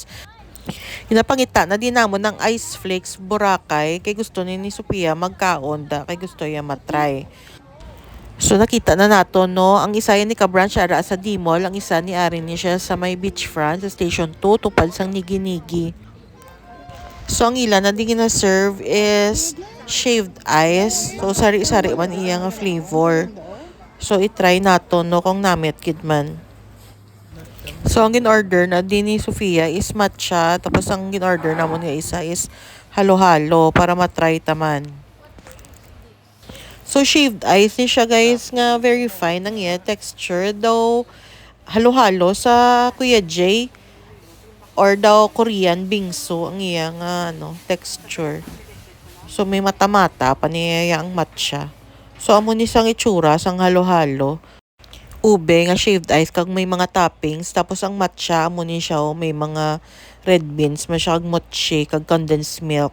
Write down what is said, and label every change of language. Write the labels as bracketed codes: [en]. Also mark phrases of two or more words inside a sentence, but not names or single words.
[hil] Hinapangita na din namon ng Ice Flakes Boracay kay gusto ni Sophia magkaon da kay gusto niya matry. So nakita na nato no, ang isa ni ka-branch ara sa D-Mall, ang isa ni Arin ni siya sa may beachfront sa Station 2 tupad sang Nigi-Nigi. So ang ilan na di gina-serve [en] is shaved ice. [hil] So sari-sari man iya nga flavor. So i-try nato no kung namit kid man. So ang gin-order na din ni Sophia is matcha tapos ang gin-order namon nga isa is halo-halo para matry taman. So [en] shaved ice [hil] ni siya guys nga [en] very fine [hil] ang iya texture daw halo-halo sa Kuya J or daw Korean bingsu ang iya nga texture. So may mata-mata pa niya ang matcha. So amo ni sang itsura sang halo-halo. Ube nga [en] shaved ice [hil] kag may mga toppings tapos ang matcha amo ni siya may mga [en] red beans [hil] masyag mochi kag [en] condensed milk.